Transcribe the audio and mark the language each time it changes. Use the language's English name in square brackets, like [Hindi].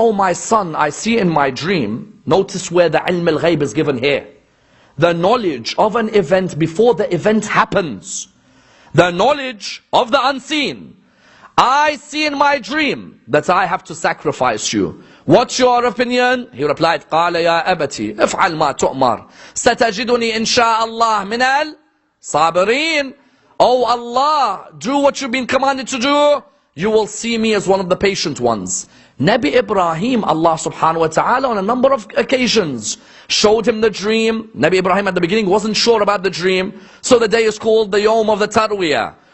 [English] Oh my son, I see in my dream. Notice where the ilm al-ghayb is given here. The knowledge of an event before the event happens. The knowledge of the unseen. I see in my dream that I have to sacrifice you. What's your opinion? He replied, [Arabic] قال يا أبتي افعل ما تؤمر ستجدني إن شاء الله من الصابرين. [English] Oh Allah, do what you've been commanded to do. You will see me as one of the patient ones. Nabi Ibrahim, Allah subhanahu wa ta'ala on a number of occasions showed him the dream. Nabi Ibrahim at the beginning wasn't sure about the dream. So the day is called the Yom of the Tarwiyah.